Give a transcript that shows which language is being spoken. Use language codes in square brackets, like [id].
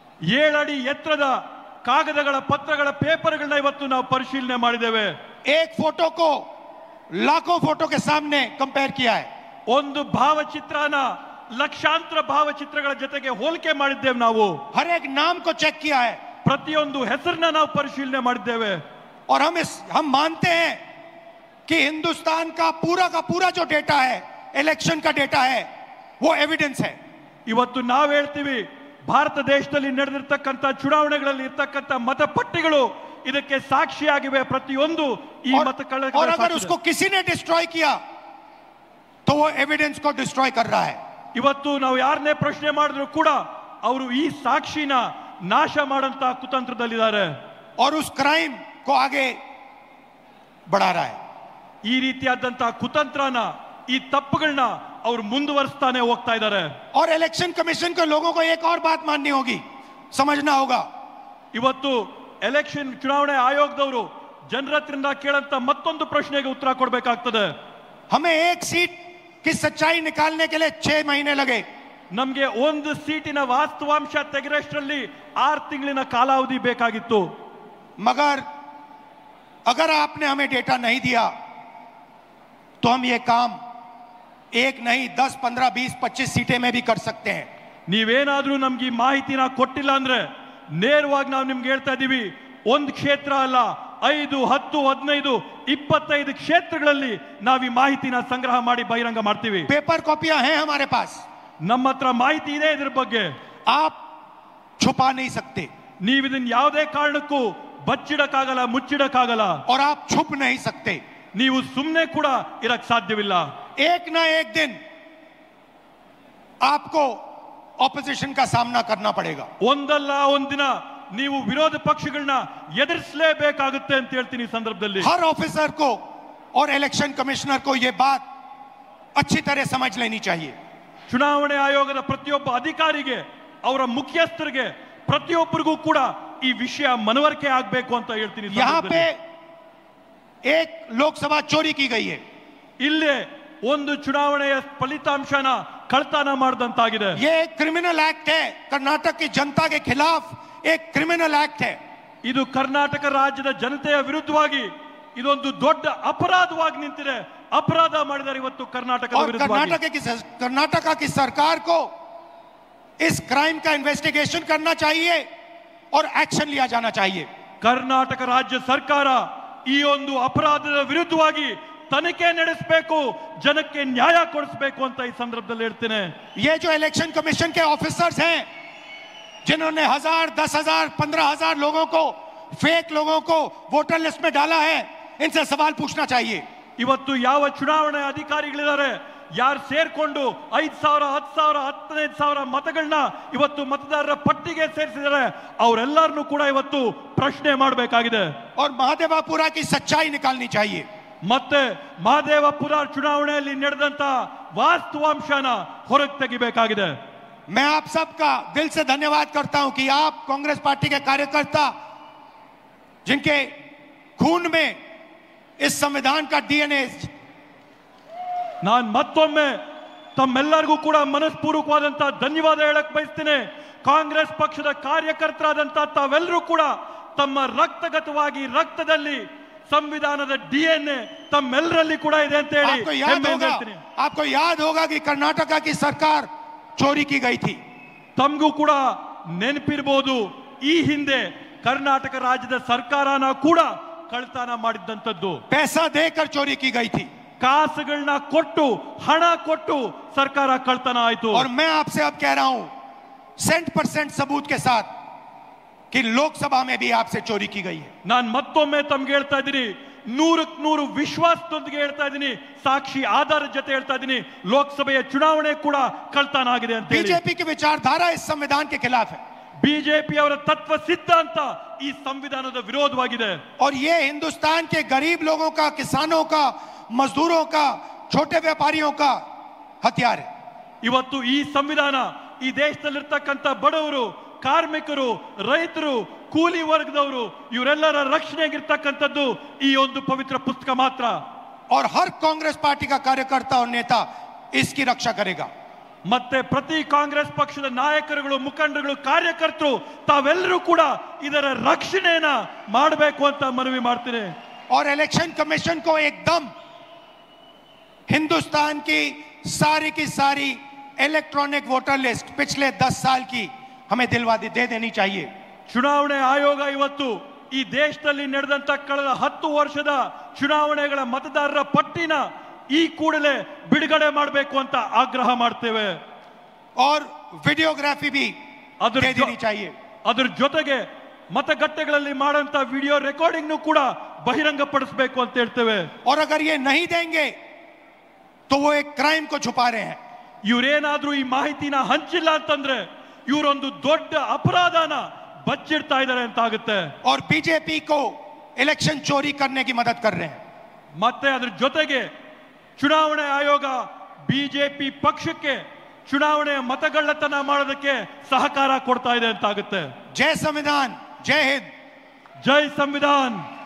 [kn] 7 ಅಡಿ ಎತ್ತರದ ಕಾಗದಗಳ ಪತ್ರಗಳ ಪೇಪರ್ಗಳನ್ನ ಇವತ್ತು ನಾವು ಪರಿಶೀಲನೆ ಮಾಡಿದ್ದೇವೆ. [hi] एक फोटो को लाखों फोटो के सामने कंपेयर किया है. [kn] ಒಂದು ಭಾವಚಿತ್ರನ ಲಕ್ಷಾಂತರ ಭಾವಚಿತ್ರಗಳ ಜೊತೆಗೆ ಹೋಲಿಕೆ ಮಾಡಿದ್ದೇವೆ ನಾವು. [hi] हर एक नाम को चेक किया है. [kn] ಪ್ರತಿಯೊಂದು ಹೆಸರನ್ನ ನಾವು ಪರಿಶೀಲನೆ ಮಾಡಿದ್ದೇವೆ. [hi] और हम मानते हैं कि हिंदुस्तान का पूरा जो डेटा है, इलेक्शन का डेटा है, वो एविडेंस है. [kn] ಇವತ್ತು ನಾವು ಹೇಳ್ತೀವಿ ಭಾರತ ದೇಶದಲ್ಲಿ ನಡೆದಿರ್ತಕ್ಕಂಥ ಚುನಾವಣೆಗಳಲ್ಲಿ ಇರ್ತಕ್ಕಂಥ ಮತಪಟ್ಟಿಗಳು ಇದಕ್ಕೆ ಸಾಕ್ಷಿಯಾಗಿವೆ. ಪ್ರತಿಯೊಂದು ಈ ಮತಗಳ [hi] और अगर उसको किसी ने डिस्ट्रॉय किया तो वो एविडेंस को डिस्ट्रॉय कर रहा है. [kn] ಇವತ್ತು ನಾವು ಯಾರನ್ನೇ ಪ್ರಶ್ನೆ ಮಾಡಿದ್ರು ಕೂಡ ಅವರು ಈ ಸಾಕ್ಷಿನ ನಾಶ ಮಾಡಂತ ಕುತಂತ್ರದಲ್ಲಿದ್ದಾರೆ. [hi] और उस क्राइम को आगे बढ़ा रहा है. [kn] ಈ ರೀತಿಯಾದಂತ ಕುತಂತ್ರನ ಈ ತಪ್ಪುಗಳನ್ನ ಅವರು ಮುಂದುವರಿಸ್ತಾನೆ ಹೋಗ್ತಾ ಇದ್ದಾರೆ. [hi] और इलेक्शन कमीशन के लोगों को एक और बात माननी होगी, समझना होगा. [kn] ಇವತ್ತು ಎಲೆಕ್ಷನ್ ಚುನಾವಣೆ ಆಯೋಗದವರು ಜನರ ಹತ್ರದಿಂದ ಕೇಳಂತ ಮತ್ತೊಂದು ಪ್ರಶ್ನೆಗೆ ಉತ್ತರ ಕೊಡಬೇಕಾಗ್ತದೆ. [hi] हमें एक सीट की सच्चाई निकालने के लिए 6 महीने लगे. [kn] ನಮಗೆ ಒಂದು ಸೀಟಿನ ವಾಸ್ತವಾಂಶ ತೆಗೆರಷ್ಟರಲ್ಲಿ 6 ತಿಂಗಳಿನ ಕಾಲಾವಧಿ ಬೇಕಾಗಿತ್ತು. [hi] मगर अगर आपने हमें डेटा नहीं दिया तो हम ये काम 1 नहीं 10, 15, 20, 25 सीटें में भी कर सकते हैं. [kn] ನೀವೇನಾದ್ರೂ ನಮ್ಗೆ ಈ ಮಾಹಿತಿನ ಕೊಟ್ಟಿಲ್ಲ ಅಂದ್ರೆ ನೇರವಾಗಿ ನಾವು ನಿಮ್ಗೆ ಹೇಳ್ತಾ ಇದೀವಿ, ಒಂದು ಕ್ಷೇತ್ರ ಅಲ್ಲ 5, 10, 15, 25 ಕ್ಷೇತ್ರಗಳಲ್ಲಿ ನಾವು ಈ ಮಾಹಿತಿನ ಸಂಗ್ರಹ ಮಾಡಿ ಬಹಿರಂಗ ಮಾಡ್ತೀವಿ. [hi] पेपर कॉपियां हैं हमारे पास. [kn] ನಮ್ಮ ಹತ್ರ ಮಾಹಿತಿ ಇದೆ ಇದ್ರ ಬಗ್ಗೆ. [hi] आप छुपा नहीं सकते. [kn] ನೀವು ಇದನ್ನ ಯಾವುದೇ ಕಾರಣಕ್ಕೂ ಬಚ್ಚಿಡಕ್ಕಾಗಲ್ಲ, ಮುಚ್ಚಿಡಕ್ಕಾಗಲ್ಲ. [hi] और आप छुप नहीं सकते. [kn] ನೀವು ಸುಮ್ಮನೆ ಕೂಡ ಇರಕ್ ಸಾಧ್ಯವಿಲ್ಲ. [hi] एक ना एक दिन आपको ऑपोजिशन का सामना करना पड़ेगा. [kn] ಒಂದಲ್ಲ ಒಂದಿನ ನೀವು ವಿರೋಧ ಪಕ್ಷಗಳನ್ನ ಎದುರಿಸಲೇಬೇಕಾಗುತ್ತೆ ಅಂತ ಹೇಳ್ತೀನಿ ಈ ಸಂದರ್ಭದಲ್ಲಿ. [hi] हर ऑफिसर को और इलेक्शन कमिश्नर को यह बात अच्छी तरह समझ लेनी चाहिए. [kn] ಚುನಾವಣೆ ಆಯೋಗದ ಪ್ರತಿಯೊಬ್ಬ ಅಧಿಕಾರಿಗೆ, ಅವರ ಮುಖ್ಯಸ್ಥರಿಗೆ, ಪ್ರತಿಯೊಬ್ಬರಿಗೂ ಕೂಡ ಈ ವಿಷಯ ಮನವರಿಕೆ ಆಗಬೇಕು ಅಂತ ಹೇಳ್ತೀನಿ. [hi] यहाँ पे एक लोकसभा चोरी की गई है. [kn] ಇಲ್ಲೇ ಒಂದು ಚುನಾವಣೆಯ ಫಲಿತಾಂಶನ ಕಳ್ತನ ಮಾಡಿದಂತಾಗಿದೆ. [hi] ये एक क्रिमिनल एक्ट है. कर्नाटक की जनता के खिलाफ एक क्रिमिनल एक्ट है. [kn] ಇದು ಕರ್ನಾಟಕ ರಾಜ್ಯದ ಜನತೆಯ ವಿರುದ್ಧವಾಗಿ ಇದೊಂದು ದೊಡ್ಡ ಅಪರಾಧವಾಗಿ ನಿಂತಿದೆ. ಅಪರಾಧ ಮಾಡಿದ್ದಾರೆ ಇವತ್ತು ಕರ್ನಾಟಕದ ವಿರುದ್ಧವಾಗಿ. [hi] कर्नाटका की सरकार को इस क्राइम का इन्वेस्टिगेशन करना चाहिए और एक्शन लिया जाना चाहिए. [kn] ಕರ್ನಾಟಕ ರಾಜ್ಯ ಸರ್ಕಾರ ಈ ಒಂದು ಅಪರಾಧದ ವಿರುದ್ಧವಾಗಿ ತನಿಖೆ ನಡೆಸಬೇಕು, ಜನಕ್ಕೆ ನ್ಯಾಯ ಕೊಡಿಸಬೇಕು ಅಂತ ಈ ಸಂದರ್ಭದಲ್ಲಿ ಹೇಳ್ತೇನೆ. [hi] ये जो इलेक्शन कमीशन के ऑफिसर्स हैं जिन्होंने 1000, 10,000, 15,000 लोगों को, फेक लोगों को वोटर लिस्ट में डाला है, इनसे सवाल पूछना चाहिए. [kn] ಇವತ್ತು ಯಾವ ಚುನಾವಣೆ ಅಧಿಕಾರಿಗಳಿದ್ದಾರೆ, ಯಾರು ಸೇರ್ಕೊಂಡು 5,000, 10,000, 15,000 ಮತಗಳನ್ನ ಇವತ್ತು ಮತದಾರರ ಪಟ್ಟಿಗೆ ಸೇರಿಸಿದ್ದಾರೆ, ಅವರೆಲ್ಲರನ್ನೂ ಕೂಡ ಇವತ್ತು ಪ್ರಶ್ನೆ ಮಾಡಬೇಕಾಗಿದೆ. [hi] और महादेवापुरा की सच्चाई निकालनी चाहिए. [kn] ಮತ್ತೆ ಮಹದೇವಪುರ ಚುನಾವಣೆಯಲ್ಲಿ ನಡೆದಂತ ವಾಸ್ತವಾಂಶನ ಹೊರಗೆ ತೆಗಿಬೇಕಾಗಿದೆ. [hi] मैं आप सबका दिल से धन्यवाद करता हूं कि आप कांग्रेस पार्टी के कार्यकर्ता, जिनके खून में इस संविधान का डीएनए. [kn] ನಾನು ಮತ್ತೊಮ್ಮೆ ತಮ್ಮೆಲ್ಲರಿಗೂ ಕೂಡ ಮನಸ್ಪೂರ್ವಕವಾದಂತ ಧನ್ಯವಾದ ಹೇಳಕ್ ಬಯಸ್ತೇನೆ. ಕಾಂಗ್ರೆಸ್ ಪಕ್ಷದ ಕಾರ್ಯಕರ್ತರಾದಂತ ತಾವೆಲ್ಲರೂ ಕೂಡ ತಮ್ಮ ರಕ್ತಗತವಾಗಿ ರಕ್ತದಲ್ಲಿ ಸಂವಿಧಾನದ ಡಿಎನ್ಎ ತಮ್ಮೆಲ್ಲರಲ್ಲಿ ಕೂಡ ಇದೆ ಅಂತ ಹೇಳಿ [hi] आपको याद होगा कि कर्नाटका की सरकार चोरी की गई थी. [kn] ತಮಗೂ ಕೂಡ ನೆನಪಿರಬಹುದು, ಈ ಹಿಂದೆ ಕರ್ನಾಟಕ ರಾಜ್ಯದ ಸರ್ಕಾರನ ಕೂಡ ಕಳ್ತನ ಮಾಡಿದ್ದಂಥದ್ದು. [hi] पैसा देकर चोरी की गई थी. [kn] ಕಾಸುಗಳನ್ನ ಕೊಟ್ಟು, ಹಣ ಕೊಟ್ಟು ಸರ್ಕಾರ ಕಳ್ತನ ಆಯ್ತು. [hi] और मैं आपसे अब कह रहा हूं 100% सबूत के साथ कि लोकसभा में भी आपसे चोरी की गई है. [kn] ನಾನು ಮತ್ತೊಮ್ಮೆ ತಮ್ಗೆ ಹೇಳ್ತಾ ಇದ್ದೀನಿ, 100ಕ್ಕೆ 100 ವಿಶ್ವಾಸದೊಂದಿಗೆ ಹೇಳ್ತಾ ಇದ್ದೀನಿ, ಸಾಕ್ಷಿ ಆಧಾರದ ಜೊತೆ ಹೇಳ್ತಾ ಇದ್ದೀನಿ, ಲೋಕಸಭೆಯ ಚುನಾವಣೆ ಕೂಡ ಕಳ್ತನ ಆಗಿದೆ ಅಂತ. [hi] बीजेपी की विचारधारा इस संविधान के खिलाफ है. [kn] ಬಿಜೆಪಿ ಅವರ ತತ್ವ ಸಿದ್ಧಾಂತ ಈ ಸಂವಿಧಾನದ ವಿರೋಧವಾಗಿದೆ. [hi] और ये हिंदुस्तान के गरीब लोगों का, किसानों का, मजदूरों का, छोटे व्यापारियों का हथियार है. [kn] ಇವತ್ತು ಈ ಸಂವಿಧಾನ ಈ ದೇಶದಲ್ಲಿರ್ತಕ್ಕಂಥ ಬಡವರು, ಕಾರ್ಮಿಕರು, ರೈತರು, ಕೂಲಿ ವರ್ಗದವರು ಇವರೆಲ್ಲರ ರಕ್ಷಣೆಗಿರ್ತಕ್ಕಂಥದ್ದು ಈ ಒಂದು ಪವಿತ್ರ ಪುಸ್ತಕ ಮಾತ್ರ. [hi] और हर कांग्रेस पार्टी का कार्यकर्ता और नेता इसकी रक्षा करेगा. [kn] ಮತ್ತೆ ಪ್ರತಿ ಕಾಂಗ್ರೆಸ್ ಪಕ್ಷದ ನಾಯಕರುಗಳು, ಮುಖಂಡರುಗಳು, ಕಾರ್ಯಕರ್ತರು ತಾವೆಲ್ಲರೂ ಕೂಡ ಇದರ ರಕ್ಷಣೆಯನ್ನ ಮಾಡಬೇಕು ಅಂತ ಮನವಿ ಮಾಡ್ತೀನಿ. [hi] और इलेक्शन कमीशन को एकदम हिंदुस्तान की सारी इलेक्ट्रॉनिक वोटर लिस्ट पिछले 10 साल की हमें दे देनी चाहिए. [kn] ಚುನಾವಣೆ ಆಯೋಗ ಇವತ್ತು ಈ ದೇಶದಲ್ಲಿ ನಡೆದಂತ ಕಳೆದ 10 ವರ್ಷದ ಚುನಾವಣೆಗಳ ಮತದಾರರ ಪಟ್ಟಿನ ಈ ಕೂಡಲೇ ಬಿಡುಗಡೆ ಮಾಡಬೇಕು ಅಂತ ಆಗ್ರಹ ಮಾಡ್ತೇವೆ. [hi] और वीडियोग्राफी भी दे देनी चाहिए. [kn] ಅದರ ಜೊತೆಗೆ ಮತಗಟ್ಟೆಗಳಲ್ಲಿ ಮಾಡಂತ ವಿಡಿಯೋ ರೆಕಾರ್ಡಿಂಗ್ ಕೂಡ ಬಹಿರಂಗಪಡಿಸಬೇಕು ಅಂತ ಹೇಳ್ತೇವೆ. [hi] और अगर ये नहीं देंगे तो वो एक क्राइम को छुपा रहे हैं. [kn] ಇವರೇನಾದ್ರೂ ಈ ಮಾಹಿತಿನ ಹಂಚಿಲ್ಲ ಅಂತಂದ್ರೆ ಇವರೊಂದು ದೊಡ್ಡ ಅಪರಾಧನ ಬಚ್ಚಿಡ್ತಾ ಇದ್ದಾರೆ ಅಂತ ಆಗುತ್ತೆ. [hi] और बीजेपी को इलेक्शन चोरी करने की मदद कर रहे हैं. [kn] ಮತ್ತೆ ಅದರ ಜೊತೆಗೆ ಚುನಾವಣೆ ಆಯೋಗ ಬಿಜೆಪಿ ಪಕ್ಷಕ್ಕೆ ಚುನಾವಣೆ ಮತಗಳ್ಳತನ ಮಾಡೋದಕ್ಕೆ ಸಹಕಾರ ಕೊಡ್ತಾ ಇದೆ ಅಂತ ಆಗುತ್ತೆ. [hi] जय संविधान, जय हिंद, [kn] ಜೈ ಸಂವಿಧಾನ್.